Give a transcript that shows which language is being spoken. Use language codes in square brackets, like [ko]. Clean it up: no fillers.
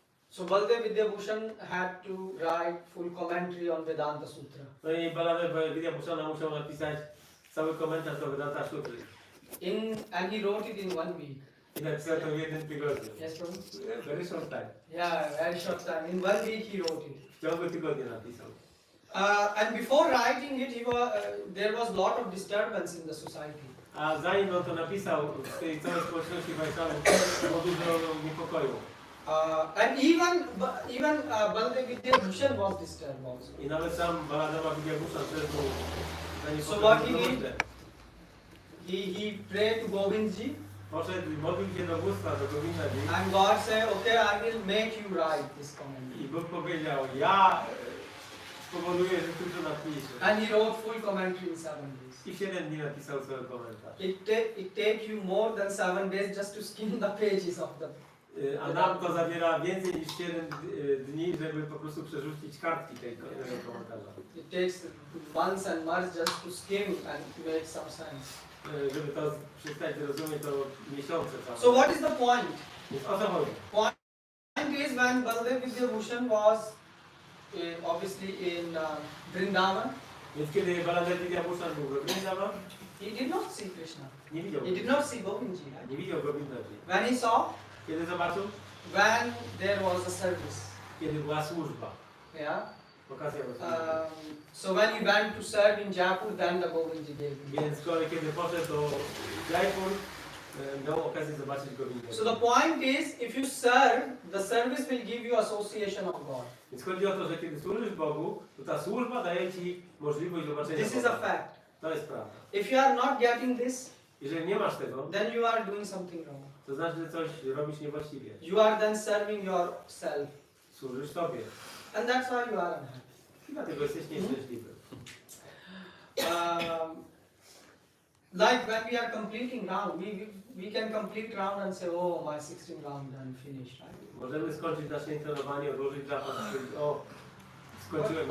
[en] So Baldev Vidyabhushan had to write full commentary on Vedanta Sutra. [pl] No i Baladev Vidyabhushana musiał napisać cały komentarz do Vedanta Sutry. [en] And he wrote it in 1 week. [pl] I napisał to w jednym tygodniu. [en] Yes, Prabhu? Very short time. Yeah, very short time. In 1 week he wrote it. [pl] W ciągu tygodnia napisał. [en] And before writing it, there was a lot of disturbance in the society. [pl] A zanim on to napisał, w tej całej społeczności Wajszawów było dużo niepokoju. [en] And even Baldev Vidyabhushan was disturbed also. [pl] I nawet sam Baladeva Vidyabhushan też był [en] So what he did? He prayed to Govindji. [pl] Poszedł, modlił się do bóstwa, do Govindaji. [en] And God said, okay, I will make you write this commentary. [pl] I Bóg powiedział, ja spowoduję, że ty to napiszesz. [en] And he wrote full commentary in 7 days. [pl] I w 7 dni napisał cały komentarz. [en] It take you more than 7 days just to skim the pages of the. [pl] A nam to zabiera więcej niż 7 dni, żeby po prostu przerzucić kartki tego komentarza. [en] It takes months and months just to skim and make some sense. [pl] Żeby to przestać rozumieć, to miesiące całe. [en] So what is the point? [pl] Więc o co chodzi? [en] Point is when Baldev Vidyabhushan was obviously in Vrindavan, [pl] Więc kiedy Baladev Vidyabhushan był w Vrindavan, [en] he did not see Krishna. [pl] nie widział. [en] He did not see Govindji, right? [pl] Nie widział Govindaji. [en] When he saw, [pl] Kiedy zobaczył? [en] when there was a service, [pl] Kiedy była służba. [en] yeah. [pl] Okazja była służba. [en] So when he went to serve in Jaipur, then the Govindji gave him. [pl] Więc kiedy poszedł do Jaipur, miał okazję zobaczyć Govindę. [en] So the point is, if you serve, the service will give you association of God. [pl] Więc chodzi o to, że kiedy służysz Bogu, to ta służba daje ci możliwość zobaczenia [en] This is [pl] Boga. [en] a fact. [pl] To jest prawda. [en] If you are not getting this, [pl] Jeżeli nie masz tego, [en] then you are doing something wrong. [pl] to znaczy, że coś robisz niewłaściwie. [en] You are then serving yourself. [pl] Służysz sobie. [en] And that's why you are unhappy. [pl] I dlatego jesteś nieszczęśliwy. [en] Like when we are completing round, we can complete round and say, oh, my 16 round done, finished, right? [pl] Możemy skończyć nasze intonowanie, odłożyć zapas i powiedzieć, o, skończyłem.